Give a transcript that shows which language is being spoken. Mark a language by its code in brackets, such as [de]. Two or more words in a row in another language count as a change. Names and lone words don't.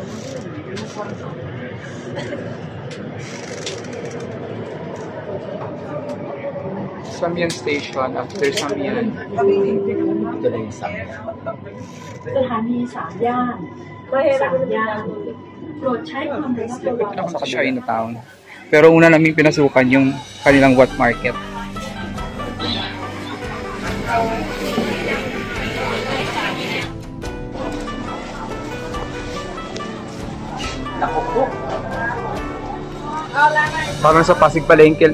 [tl] Samyang Station. After Samyang, Ito na yung Samyang. [th] สถานีสามย่านโปรดใช้ความระมัดระวัง [tl] ako sa Chinatown. Pero una naming pinasukan yung kanilang wet market. Parang sa Pasig Palengke.